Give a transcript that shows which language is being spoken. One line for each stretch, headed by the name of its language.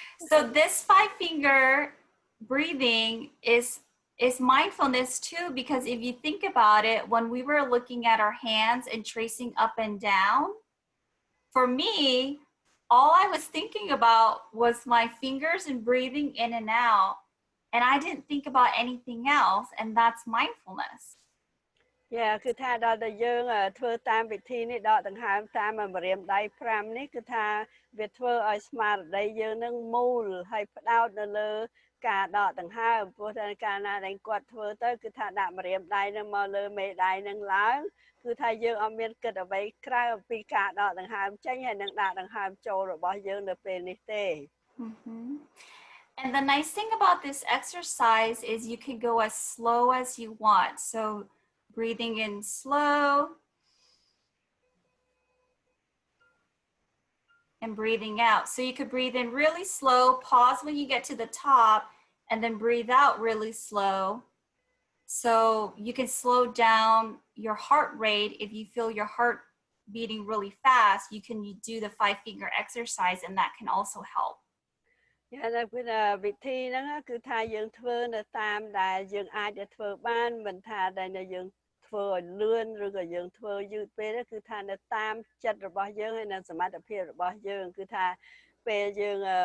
English: So this 5-finger breathing is mindfulness too, because if you think about it, when we were looking at our hands and tracing up and down, for me, all I was thinking about was my fingers and breathing in and out, and I didn't think about anything else, and that's mindfulness.
Khmer: គឺថាដល់តែយើងធ្វើតាមវិធីនេះដកដង្ហើមតាមម្រាមដៃ5នេះគឺថាវាធ្វើឲ្យស្មារតីយើងនឹងមូលហើយផ្ដោតនៅលើការដកដង្ហើមព្រោះតែកាលណាដែលគាត់ធ្វើទៅគឺថាដាក់ម្រាមដៃនឹងមកលើមេដៃនឹងឡើងគឺថាយើងអត់មានគិតអ្វីក្រៅពីការដកដង្ហើមចេញហើយនឹងដាក់ដង្ហើមចូលរបស់យើងនៅពេលនេះទេ Mm-hmm.
English: And the nice thing about this exercise is you can go as slow as you want. So breathing in slow and breathing out. So you could breathe in really slow, pause when you get to the top, and then breathe out really slow. So you can slow down your heart rate. If you feel your heart beating really fast, you can do the 5-finger exercise, and that can also help.
Khmer: គឺវិធីហ្នឹងគឺថាយើងធ្វើនៅតាមដែលយើងអាចធ្វើបានមិនថាដែលយើងធ្វើឲ្យលឿនឬក៏យើងធ្វើយឺតពេកគឺថានៅតាមចិត្តរបស់យើងហើយនៅសមត្ថភាពរបស់យើងគឺថាពេលយើង